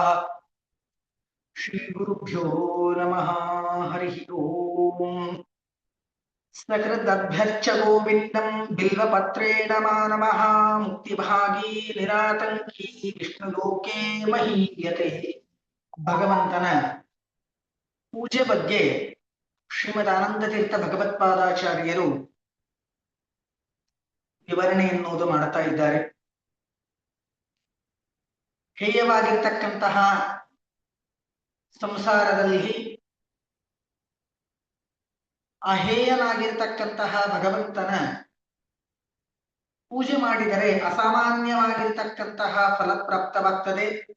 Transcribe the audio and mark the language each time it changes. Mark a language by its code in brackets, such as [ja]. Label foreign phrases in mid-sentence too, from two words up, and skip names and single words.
[sa] श्रीगुरुभ्यो नमः। हरिः ओम्। सकृदभ्यर्च गोविन्दं बिल्वपत्रेण मानवः मुक्तिभागी निरातंकी विष्णुलोके महीयते। [kn] ಭಗವಂತನ ಪೂಜೆ ಬಗ್ಗೆ ಶ್ರೀಮದ್ ಆನಂದತೀರ್ಥ ಭಗವತ್ಪಾದಾಚಾರ್ಯರು ವಿವರಣೆ ಎನ್ನುವುದು ಮಾಡುತ್ತಾ ಇದ್ದಾರೆ. ಹೇಯವಾಗಿರ್ತಕ್ಕಂತಹ ಸಂಸಾರದಲ್ಲಿ ಅಹೇಯನಾಗಿರ್ತಕ್ಕಂತಹ ಭಗವಂತನ ಪೂಜೆ ಮಾಡಿದರೆ ಅಸಾಮಾನ್ಯವಾಗಿರ್ತಕ್ಕಂತಹ ಫಲಪ್ರಾಪ್ತವಾಗ್ತದೆ.